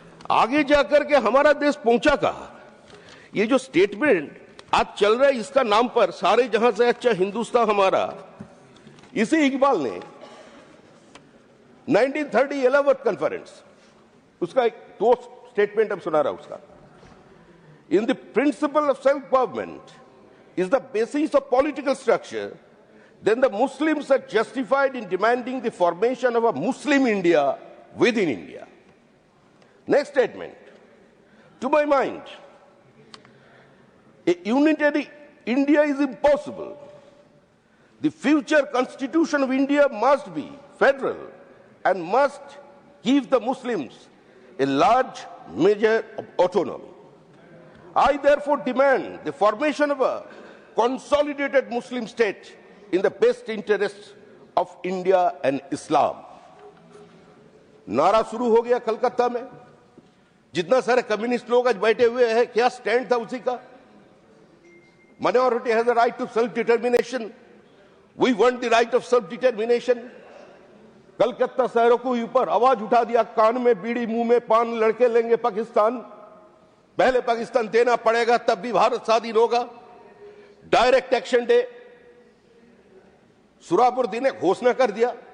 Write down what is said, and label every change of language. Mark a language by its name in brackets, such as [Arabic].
[Hindi] आगे जाकर के हमारा देश पहुंचा कहा। ये जो स्टेटमेंट आज चल रहा है इसका नाम पर सारे जहां से अच्छा हिंदुस्तान हमारा, इसी इकबाल ने 1930 11th कॉन्फ्रेंस उसका एक दो स्टेटमेंट अब सुना रहा उसका। [English] In the principle of self government is the basis of political structure, then the Muslims are justified in demanding the formation of a Muslim India within India. Next statement. To my mind, a unitary India is impossible. The future constitution of India must be federal and must give the Muslims a large measure of autonomy. I therefore demand the formation of a consolidated Muslim state in the best interests of India and Islam. [Hindi] नारा शुरू हो गया कलकत्ता में। जितना सारे communist लोग आज बैठे हुए हैं, क्या स्टैंड था उसी का? [English] Minority has a right to self-determination. We want the right of self-determination. [Hindi] Calcutta शहरों को ऊपर आवाज उठा दिया, कान में बीड़ी मुंह में पान, लड़के लेंगे पाकिस्तान, पहले पाकिस्तान देना पड़ेगा तब भी भारत स्वाधीन होगा। डायरेक्ट एक्शन डे सुरापुरदी ने घोषणा कर दिया।